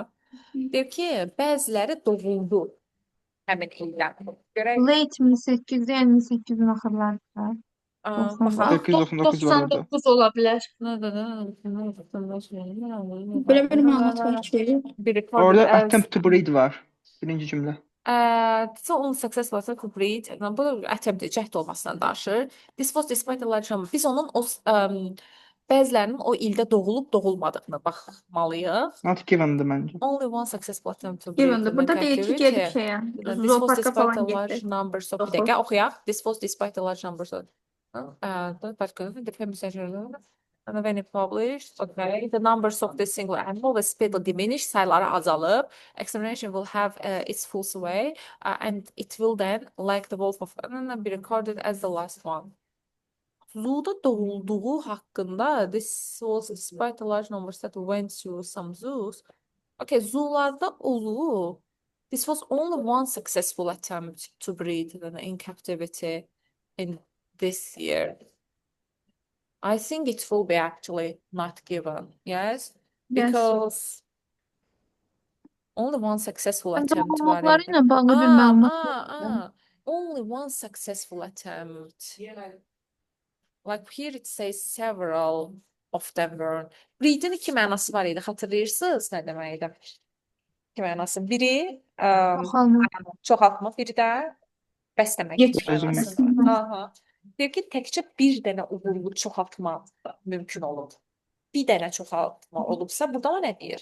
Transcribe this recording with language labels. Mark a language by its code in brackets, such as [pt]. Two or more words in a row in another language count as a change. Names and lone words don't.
[az] Deyir ki, bəziləri doğuldu həmin ildə. Görək. Late 1800, yəni 1800-ün axırlarında. Baxaq. 899 var orada. 99 ola bilər. Belə bir məlumat var ki, Orada [en] attempt to breed [az] var. Birinci cümlə. [en] So unsuccessful to breed. [az] Bu attempt cəhd olmasından danışır. [en] This was despite a large number. [az] Biz onun bəzilərinin o ildə doğulub doğulmadığını baxmalıyıq. [en] Not given'dı [az] məncə. [en] Only one successful attempt to breed. [az] Given'dir. Burada deyir ki, gedib şeyə, [en] This was [az] zooparka [en] despite [az] falan [en] a [az] getdi. [en] large numbers of. [az] Bir dəqiqə oxuyaq. [en] This was despite a large numbers of. And when it published, okay, the numbers of this single animal will speedily diminish, [az] sayıları azalıb, [en] extermination will have its full sway, and it will then, like the wolf of be recorded as the last one. [az] Zooda doğulduğu haqqında, [en] this was despite a large numbers that went to some zoos. [az] Okay, zoolarda olub. [en] This was only one successful attempt to breed in captivity in this year. I think it will be actually not given. Yes. Yes. Because only one successful [tr] Ben [az] attempt var doğulmaları idi. ilə bağlı bir Aa, məlumat aa, yoxdur. aa. [en] Only one successful attempt. Like here it says several of them were. [az] Read'in iki mənası var idi. Xatırlayırsınız nə demək idi? İki mənası. Biri Çoxalma. çoxaltma, biri də bəsləmək Yetkin. mənası var. Aha. Deyir ki, təkcə bir dənə uğurlu çoxaltma mümkün olub. Bir dənə çoxaltma olubsa, burada o nə deyir?